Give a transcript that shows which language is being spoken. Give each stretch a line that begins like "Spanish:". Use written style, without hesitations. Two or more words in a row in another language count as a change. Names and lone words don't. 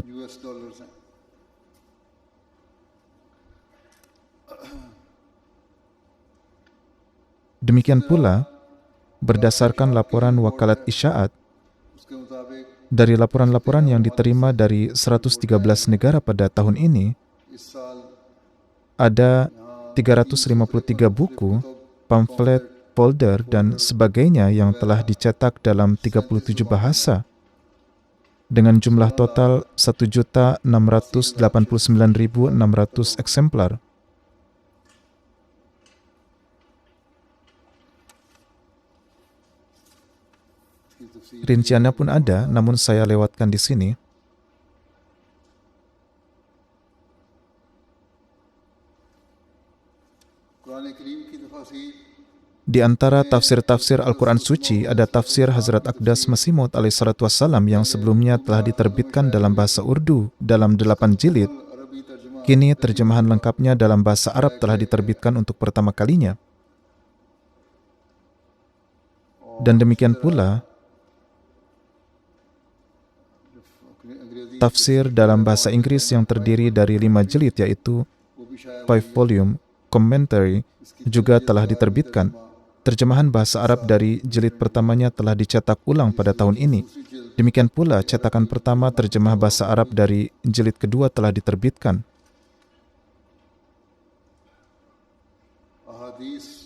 English: US dollars हैं।
Indonesian: Demikian pula, berdasarkan laporan Wakalat Isyaat,
Urdu: اس کے مطابق
Indonesian: dari laporan-laporan yang diterima dari 113 negara pada tahun ini,
Urdu: اس سال
Indonesian: ada 353 buku, pamflet, folder, dan sebagainya yang telah dicetak dalam 37 bahasa dengan jumlah total 1.689.600 eksemplar.
Urdu: کی تفصیل
Indonesian: Rinciannya pun ada, namun saya lewatkan di sini.
Urdu: قرآن کریم کی تفصیل
Indonesian: Di antara tafsir-tafsir Al-Quran Suci, ada tafsir Hazrat Aqdas Masih Maud
Arabic: عليه الصلاة والسلام
Indonesian: yang sebelumnya telah diterbitkan dalam bahasa Urdu dalam 8 jilid.
Urdu: عربی ترجمہ
Indonesian: Kini terjemahan lengkapnya dalam bahasa Arab telah diterbitkan untuk pertama kalinya. Dan demikian pula,
Urdu: انگریزی
Indonesian: tafsir dalam bahasa Inggris yang terdiri dari 5 jilid yaitu
Urdu: وہ بھی شاید
English: 5 volume commentary
Indonesian: juga telah diterbitkan. Terjemahan bahasa Arab dari jilid pertamanya telah dicetak ulang pada tahun ini. Demikian pula cetakan pertama terjemah bahasa Arab dari jilid kedua telah diterbitkan.
Urdu: احادیث